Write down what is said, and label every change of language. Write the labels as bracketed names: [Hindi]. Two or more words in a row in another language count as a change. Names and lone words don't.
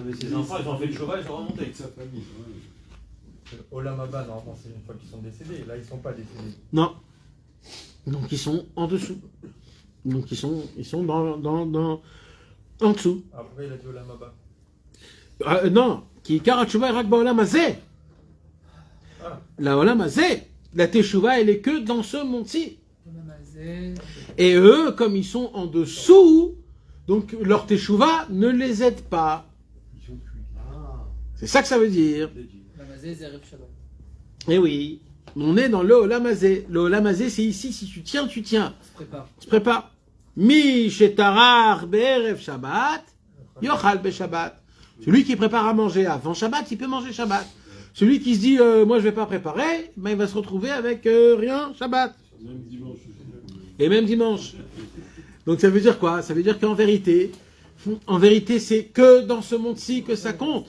[French] Mais ses enfants, ils ont fait de chouva, ils sont remontés. Avec sa famille. Ouais. [Hebrew] עולם הבא, [French] normalement, c'est une fois qu'ils sont décédés. Là, ils ne sont pas décédés. Non. Donc ils sont en dessous. Donc ils sont en dessous. Après, il a dit [Hebrew] עולם הבא. [French] Non, qui [Hebrew] עיקר התשובה est רק בעולם הזה. לא עולם הזה, [French] la teshuva, elle est que dans ce monde-ci. Et eux, comme ils sont en dessous, donc leur teshuva ne les aide pas. C'est ça que ça veut dire. Eh oui, on est dans le [Hebrew] עולם הזה. [French] Le [Hebrew] עולם הזה, [French] c'est ici, si tu tiens, tu tiens. On se prépare. [Hebrew] מי שטרח בערב שבת, יאכל בשבת. [French] Celui qui prépare à manger avant Shabbat, il peut manger Shabbat. Celui qui se dit, moi je vais pas préparer, ben, il va se retrouver avec rien, Shabbat. Même dimanche. Et même dimanche. Donc ça veut dire quoi? Ça veut dire qu'en vérité, c'est que dans ce monde-ci que ça compte.